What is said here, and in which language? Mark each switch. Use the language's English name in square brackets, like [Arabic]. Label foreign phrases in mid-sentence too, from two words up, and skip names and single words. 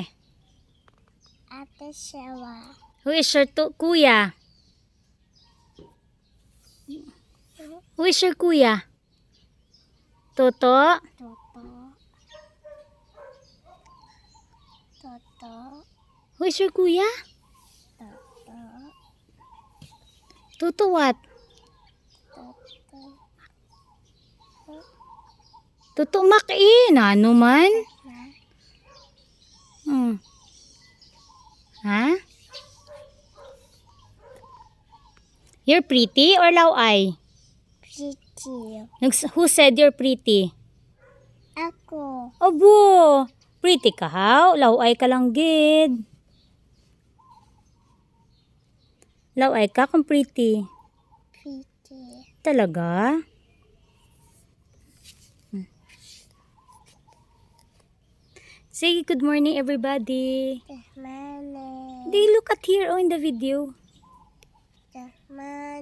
[Hiligaynon] Ate Shewa. [English] Who is your kuya? Who is your kuya? Toto? Toto. Who is your kuya? Toto. Toto what? Toto. [Hiligaynon] Toto makin. Ano man? Ha? [English] You're pretty or laway? Pretty. Who said you're pretty? [Hiligaynon] Ako. Abo, pretty ka ha? Laway ka lang gid. Laway ka kung pretty. [English] Pretty. [Hiligaynon] Talaga? [English] Say good morning everybody. Good morning. They look at here in the video. Good morning.